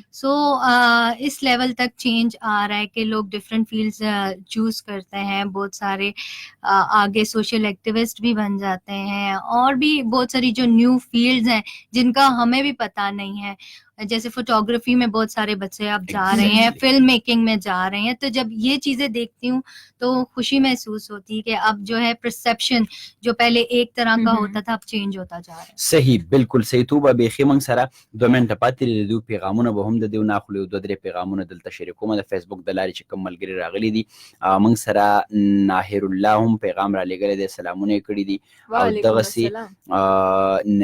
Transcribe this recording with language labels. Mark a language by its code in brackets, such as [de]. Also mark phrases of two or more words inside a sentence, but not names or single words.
[ur] سو اس لیول تک چینج آ رہا ہے کہ لوگ [en] different fields choose [ur] کرتے ہیں، بہت سارے آگے [en] social activist [ur] بھی بن جاتے ہیں، اور بھی بہت ساری جو [en] new fields [ur] ہیں جن کا ہمیں بھی پتا نہیں ہے، جیسے فوٹوگرافی میں بہت سارے بچے اب جا رہے ہیں, [en] film making [ur] میں جا رہے ہیں. تو جب یہ چیزیں دیکھتی ہوں تو خوشی محسوس ہوتی ہے کہ اب جو ہے پرسیپشن جو پہلے ایک طرح کا ہوتا تھا اب چینج ہوتا جا رہا ہے. [ps] صحیح بالکل صحیح توبه بیخي موږ سره 2 منټه پاتې دي، د دوی پیغامونه به هم د دوی ناخلو، 2-3 پیغامونه دلته شریکوم د فیسبوک د لارې چې کوم ملګري راغلي دي. موږ سره ناهر الله هم پیغام را لېږلی دی، سلامونه یې کړي دي، او وعلیکم دغسې السلام.